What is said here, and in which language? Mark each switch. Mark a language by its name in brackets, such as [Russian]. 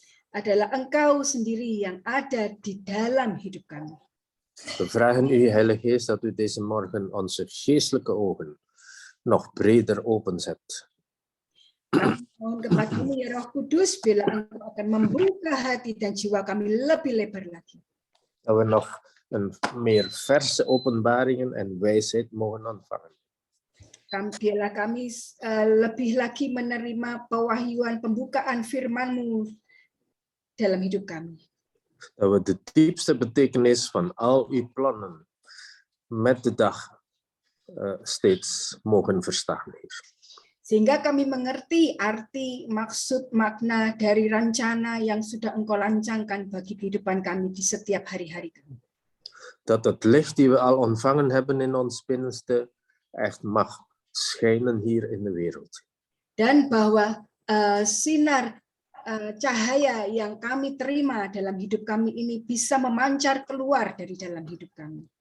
[Indonesian] Adalah Engkau sendiri yang ada di dalam hidup kami. [Dutch] We vragen u, Heilige Geest, dat u deze morgen onze geestelijke ogen nog breder openzet. [Indonesian] Kami mohon kepada-Mu ya Roh Kudus, bila Engkau akan membuka hati dan jiwa kami lebih lebar lagi. [Dutch] Dat we nog een meer verse openbaringen en wijsheid mogen ontvangen. [Indonesian] Biarlah kami lebih lagi menerima pewahyuan, pembukaan firman-Mu dalam hidup kami. [Dutch] Dat we de diepste betekenis van al uw plannen met de dag steeds mogen verstaan, Heer. [Indonesian] Sehingga kami mengerti arti, maksud, makna dari rencana yang sudah Engkau rancangkan bagi kehidupan kami di setiap hari-hari kami. [Dutch] Dat het licht die we al ontvangen hebben in ons binnenste echt mag schijnen hier in de wereld. [Indonesian] Dan bahwa sinar cahaya yang kami terima dalam hidup kami ini bisa memancar keluar dari dalam hidup kami.